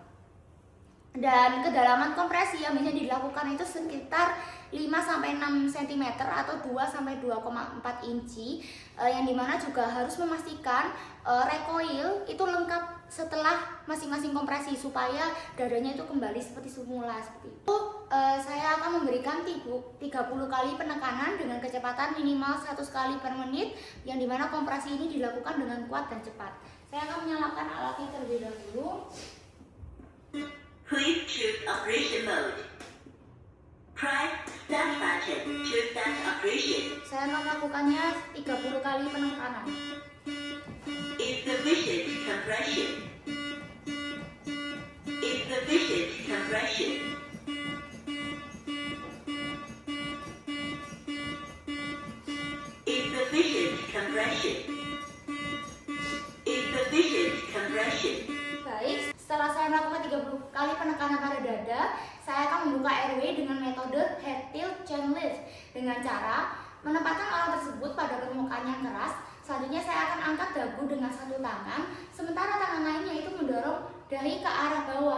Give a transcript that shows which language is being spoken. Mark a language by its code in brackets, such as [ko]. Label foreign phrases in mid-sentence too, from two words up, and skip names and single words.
[id] Dan kedalaman kompresi yang bisa dilakukan itu sekitar 5-6 cm atau 2-2,4 inci, yang dimana juga harus memastikan recoil itu lengkap setelah masing-masing kompresi supaya dadanya itu kembali seperti semula. Seperti itu saya akan memberikan 30 kali penekanan dengan kecepatan minimal 100 kali per menit, yang dimana kompresi ini dilakukan dengan kuat dan cepat. Saya akan menyalakan alatnya terlebih dahulu. [en] Please choose operation mode. Press start button to start operation. [id] Saya melakukannya 30 kali penekanan. [en] Insufficient compression. Insufficient compression. Insufficient compression. Insufficient compression. [id] Baik, setelah saya melakukan 30 kali penekanan pada dada, saya akan membuka airway dengan metode [en] head tilt chin lift [id] dengan cara menempatkan alat tersebut pada permukaan yang keras. Selanjutnya saya akan angkat dagu dengan satu tangan, sementara tangan lainnya itu mendorong dahi ke arah bawah.